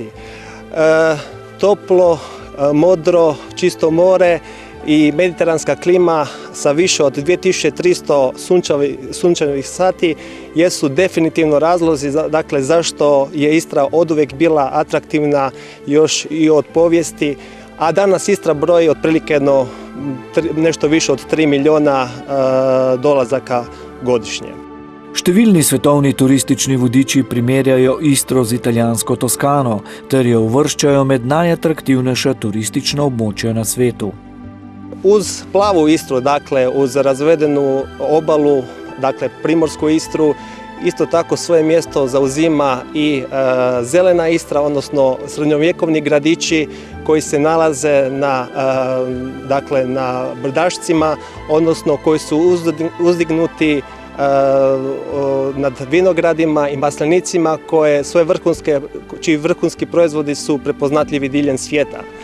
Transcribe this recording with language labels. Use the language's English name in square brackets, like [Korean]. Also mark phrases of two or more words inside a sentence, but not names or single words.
[Croatian] Toplo, modro, čisto more i mediteranska klima sa više od 2300 sunčevih sati jesu definitivno razlozi dakle, zašto je Istra oduvijek bila atraktivna još i od povijesti, a danas Istra broji otprilike nešto više od 3 milijuna dolazaka godišnje. [Slovenian] Številni svetovni turistični vodiči primerjajo Istro z italijansko Toskano ter jo uvrščajo med najatraktivnejša turistična območja na svetu. [Croatian] Uz plavu Istru, dakle uz razvedenu obalu, dakle primorsku Istru, isto tako svoje mjesto zauzima i zelena Istra, odnosno srednjovjekovni gradići koji se nalaze na brdašcima, odnosno koji su uzdignuti nad vinogradima i maslinicima čiji vrhunski proizvodi su prepoznatljivi diljem svijeta.